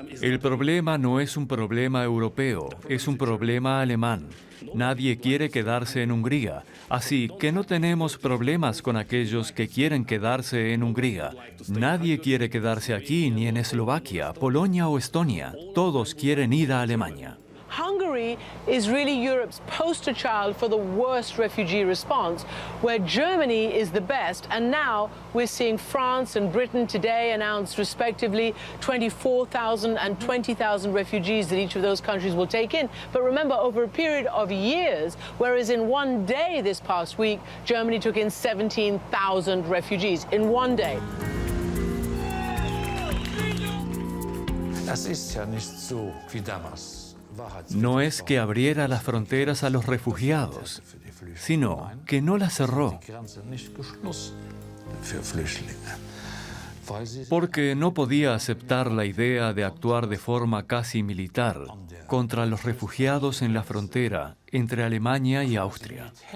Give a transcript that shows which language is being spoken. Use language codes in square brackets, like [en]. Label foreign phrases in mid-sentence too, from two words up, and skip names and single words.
[es] El problema no es un problema europeo, es un problema alemán. Nadie quiere quedarse en Hungría, así que no tenemos problemas con aquellos que quieren quedarse en Hungría. Nadie quiere quedarse aquí ni en Eslovaquia, Polonia o Estonia. Todos quieren ir a Alemania. [en] Hungary is really Europe's poster child for the worst refugee response, where Germany is the best. And now we're seeing France and Britain today announce respectively 24,000 and 20,000 refugees that each of those countries will take in. But remember, over a period of years, whereas in one day this past week, Germany took in 17,000 refugees in one day. [de] Es ist ja nicht so wie damals. [es] No es que abriera las fronteras a los refugiados, sino que no las cerró. Porque no podía aceptar la idea de actuar de forma casi militar contra los refugiados en la frontera entre Alemania y Austria.